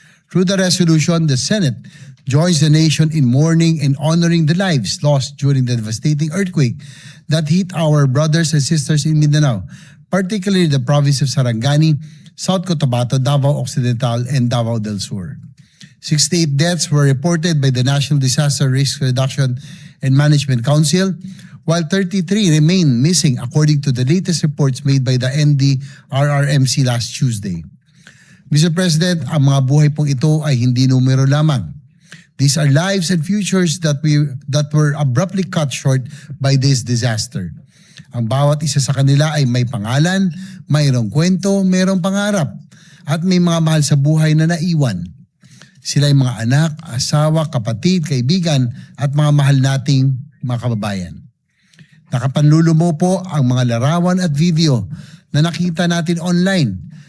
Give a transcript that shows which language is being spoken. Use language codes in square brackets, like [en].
[en] Through the resolution, the Senate joins the nation in mourning and honoring the lives lost during the devastating earthquake that hit our brothers and sisters in Mindanao, particularly the province of Sarangani, South Cotabato, Davao Occidental, and Davao del Sur. 68 deaths were reported by the National Disaster Risk Reduction and Management Council, while 33 remain missing according to the latest reports made by the NDRRMC last Tuesday. Mr. [tl] President, ang mga buhay pong ito ay hindi numero lamang. [en] These are lives and futures that were abruptly cut short by this disaster. [tl] Ang bawat isa sa kanila ay may pangalan, mayroong kwento, mayroong pangarap, at may mga mahal sa buhay na naiwan. Sila ay mga anak, asawa, kapatid, kaibigan, at mga mahal nating mga kababayan. Nakapanlulumo po ang mga larawan at video na nakita natin online.